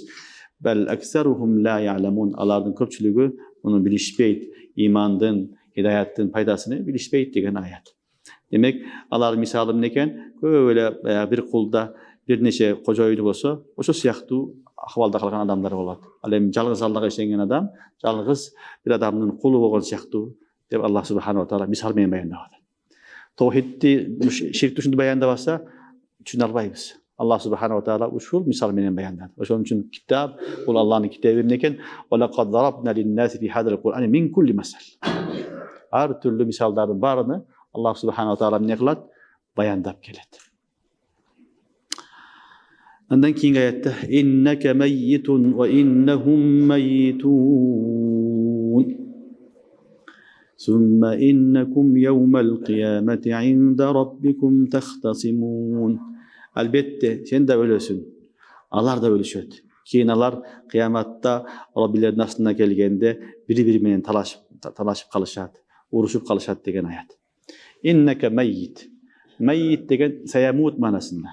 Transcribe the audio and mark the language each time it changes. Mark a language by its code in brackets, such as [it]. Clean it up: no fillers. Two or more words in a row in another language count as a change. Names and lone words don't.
[ar] بل أكثرهم لا يعلمون. [ky] Алардын көпчүлүгү муну билишпейт, имандын, хидаяттын пайдасын билишпейт деген аят. Демек, алар мисалы эмне экен? Көп эле бир кулда бир нече кожоюну болсо, ошо сыяктуу акыбалда калган адамдар болот. Ал эми жалгыз Аллага ишенген адам, жалгыз бир адамдын кулу болгон сыяктуу деп Аллах [ar] سبحانه وتعالى [ky] мисал менен баяндап атат. Таухидти, ширкти ушинтип баяндабаса, түшүнө албайбыз. Аллах [ar] سبحانه وتعالى [ky] ушул мисал менен баяндады. Ошон үчүн китап, бул Аллахнын китеби эмне экен? [ar] ولقد ضربنا للناس في هذا القرآن من كل مثل. [ky] Ар түрлүү мисалдардын баарыны Аллах [ar] سبحانه وتعالى [ky] эмне кылат? Баяндап келет. Андан кийинки аятта [ar] إنك ميت وإنهم ميتون. ثم إنكم يوم القيامة عند ربكم تختصمون. [ky] Албетте сен да өлөсүң, алар да өлүшөт. Кийин алар кыяматта Раббилердин астына келгенде бири-бири менен талашып калышат, урушуп калышат деген аят. [ar] إنك ميت. [ky] Майит деген саямут манасында.